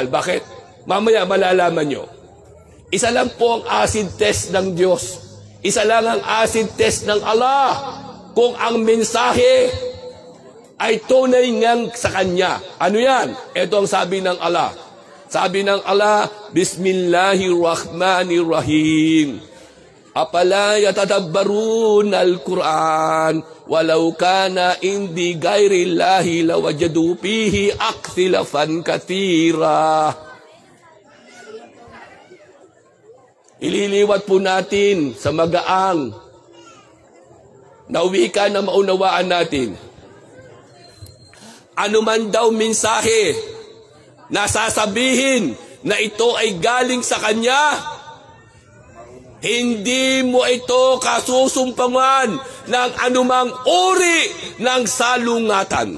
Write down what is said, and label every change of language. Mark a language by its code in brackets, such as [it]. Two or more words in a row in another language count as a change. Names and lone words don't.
[tl] Bakit? Mamaya malalaman nyo. Isa lang po ang [en] acid test [tl] ng Diyos. Isa lang ang [en] acid test [tl] ng Allah. Kung ang mensahe ay tunay ngang sa Kanya. Ano yan? Ito ang sabi ng Allah. Sabi ng Allah, Bismillahirrahmanirrahim. [ar] أفلا يتدبرون القرآن ولو كان عند غير الله لوجدوا فيه اختلافا كثيرا. [tl] Ililiwat po natin sa magaang na wika na maunawaan natin. Ano man daw mensahe na sasabihin na ito ay galing sa Kanya, hindi mo ito kasusumpangan ng anumang uri ng salungatan.